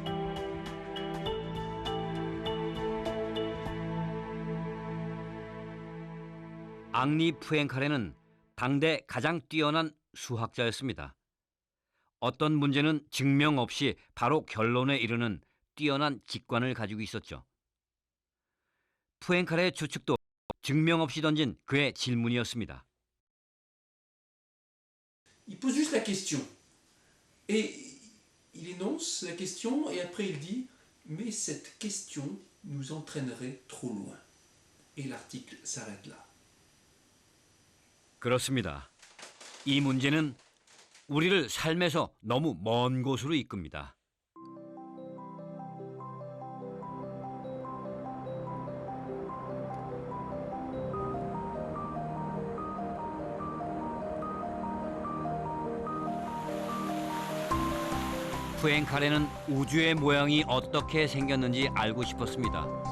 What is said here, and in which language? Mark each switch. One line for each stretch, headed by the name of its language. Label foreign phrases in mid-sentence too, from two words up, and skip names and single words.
Korean: 앙리 푸엥카레는 당대 가장 뛰어난 수학자였습니다. 어떤 문제는 증명 없이 바로 결론에 이르는 뛰어난 직관을 가지고 있었죠. 푸엥카레의 추측도 증명 없이 던진 그의 질문이었습니다.
French: Il pose juste la question. Et il énonce la question et après il dit mais cette question nous entraînerait trop loin. Et l'article s'arrête là.
Korean: 그렇습니다. 이 문제는 우리를 삶에서 너무 먼 곳으로 이끕니다. 푸엥카레는 우주의 모양이 어떻게 생겼는지 알고 싶었습니다.